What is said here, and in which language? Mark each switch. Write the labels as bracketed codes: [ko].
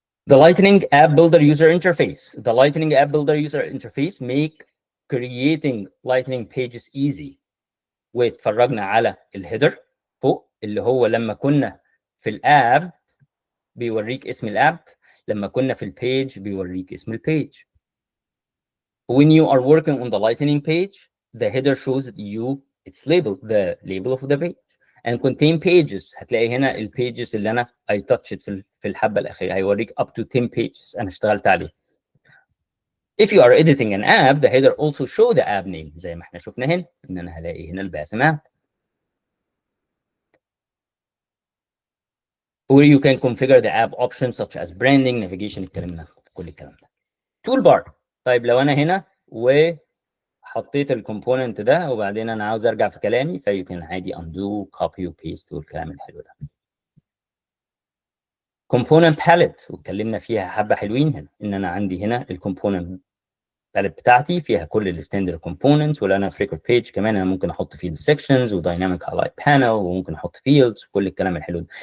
[en] The Lightning App Builder user interface. The Lightning App Builder user interface make creating Lightning pages easy. [ar] واتفرجنا على الهيدر فوق اللي هو لما كنا في الاب بيوريك اسم الاب، لما كنا في البيج بيوريك اسم البيج. [en] When you are working on the Lightning page, the header shows you its label, the label of the page. And contain pages. [ar] هتلاقي هنا البيجز اللي انا [en] I touched [ar] في الحبه الاخيره، هيوريك [en] up to 10 pages [ar] انا اشتغلت عليه. [en] If you are editing an app, the header also show the app name [ar] زي ما احنا شفنا هنا ان انا هلاقي هنا الباسم app. [en] Where you can configure the app options such as branding, navigation، [ar] اتكلمنا كل الكلام ده. [en] Toolbar. [ar] طيب لو انا هنا وحطيت الكومبوننت ده وبعدين انا عاوز ارجع في كلامي فيمكن عادي undo copy وبيست والكلام الحلو ده. component palette واتكلمنا فيها حبه حلوين هنا، ان انا عندي هنا الكومبوننت palette بتاعتي فيها كل الستاندرد كومبوننتس، ولا انا في ريكورد بيج كمان انا ممكن احط فيه السكشنز ودايناميك هايلايت بانل وممكن احط فيلدز وكل الكلام الحلو ده.